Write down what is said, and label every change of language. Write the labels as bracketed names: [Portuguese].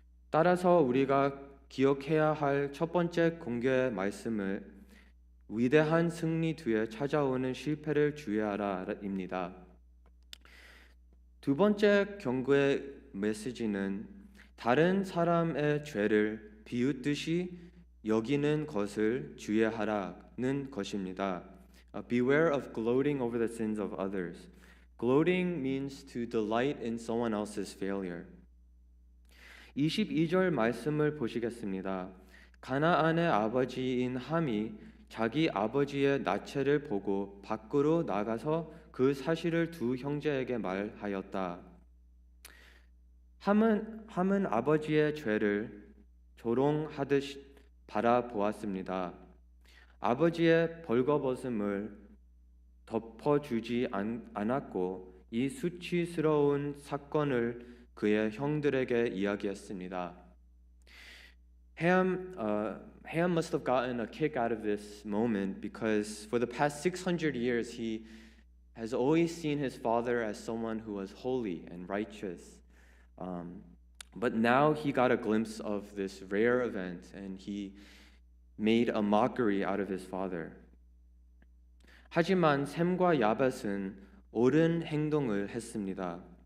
[Korean] 따라서 우리가 기억해야 할 첫 번째 공개 말씀을 위대한 승리 뒤에 찾아오는 실패를 주의하라입니다. 두 번째 경고의 메시지는 다른 사람의 죄를 비웃듯이 여기는 것을 주의하라는 것입니다. [English] Beware of gloating over the sins of others. Gloating means to delight in someone else's failure. [Korean] 22절 말씀을 보시겠습니다. 가나안의 아버지인 함이 자기 아버지의 나체를 보고 밖으로 나가서 그 사실을 두 형제에게 말하였다. 함은 아버지의 죄를 조롱하듯 바라보았습니다. 아버지의 벌거벗음을 덮어주지 않았고 이 수치스러운 사건을 그의 형들에게 이야기했습니다. [English] Ham must have gotten a kick out of this moment because for the past 600 years he has always seen his father as someone who was holy and righteous. But now he got a glimpse of this rare event and he made a mockery out of his father. [Korean] 하지만 셈과 야벳은 옳은 행동을 했습니다.